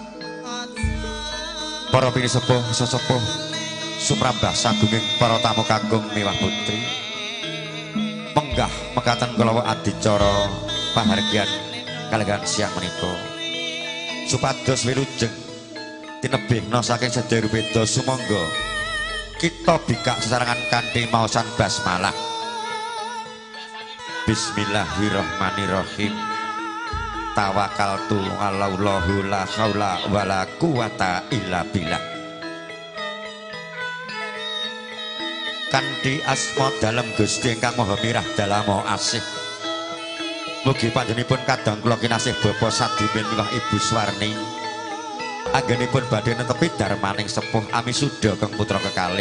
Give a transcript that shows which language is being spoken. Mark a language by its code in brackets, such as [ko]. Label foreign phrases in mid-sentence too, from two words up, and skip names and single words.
[jv] Para pinisepuh sesepuh sumrambah sagunging para tamu kakung miwah putri menggah mekaten kulawa adicara pahargyan kalenggan siang menika supados wilujeng tinebihna saking sedaya beda sumangga kita bikak sesarengan kanthi maosan basmalah. [ar] بسم الله الرحمن الرحيم. توكلت الله لا حول ولا قوة إلا بالله. [jv] Kanthi asma dalem Gusti ingkang Maha Mirah dalem asih. Mugi panjenenganipun kadang kula kinasih Bapak Sadimin miwah Ibu Suwarni. Anggenipun badhe netepi darmaning sepuh Amisuda kang putra kekalih.